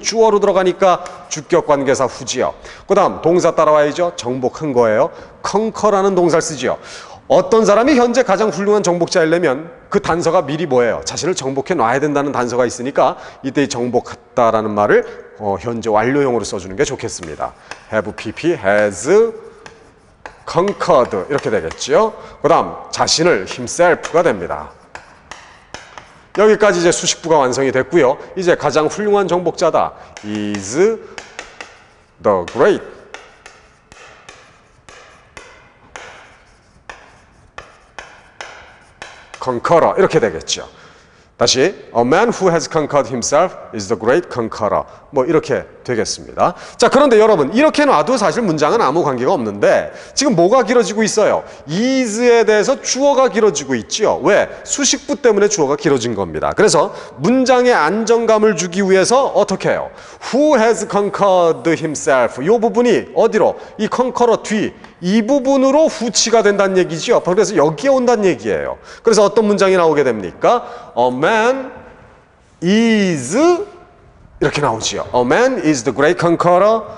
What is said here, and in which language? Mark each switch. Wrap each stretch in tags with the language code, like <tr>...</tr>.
<ko>주어로 들어가니까 주격관계사 후지요. 그 다음 동사 따라와야죠. 정복한 거예요. conquer라는 동사를 쓰지요. 어떤 사람이 현재 가장 훌륭한 정복자이려면 그 단서가 미리 뭐예요? 자신을 정복해 놔야 된다는 단서가 있으니까 이때 정복했다라는 말을 현재 완료형으로 써주는 게 좋겠습니다.</ko> <en>have pp has conquered</en> <ko>이렇게 되겠죠. 그 다음 자신을 himself가 됩니다. 여기까지 이제 수식부가 완성이 됐고요. 이제 가장 훌륭한 정복자다.</ko> <en>is the great conqueror</en> <ko>이렇게 되겠죠. 다시</ko> <en>A man who has conquered himself is the great conqueror.</en> <ko>뭐 이렇게 되겠습니다. 자, 그런데 여러분 이렇게 놔도 사실 문장은 아무 관계가 없는데 지금 뭐가 길어지고 있어요? is에 대해서 주어가 길어지고 있죠. 왜? 수식부 때문에 주어가 길어진 겁니다. 그래서 문장에 안정감을 주기 위해서 어떻게 해요?</ko> <en>Who has conquered himself?</en> <ko>이 부분이 어디로? 이 conqueror 뒤 이 부분으로 후치가 된다는 얘기죠. 그래서 여기에 온다는 얘기예요. 그래서 어떤 문장이 나오게 됩니까?</ko> <en>A man is</en> <ko>이렇게 나오지요.</ko> <en>A man is the great conqueror.</en>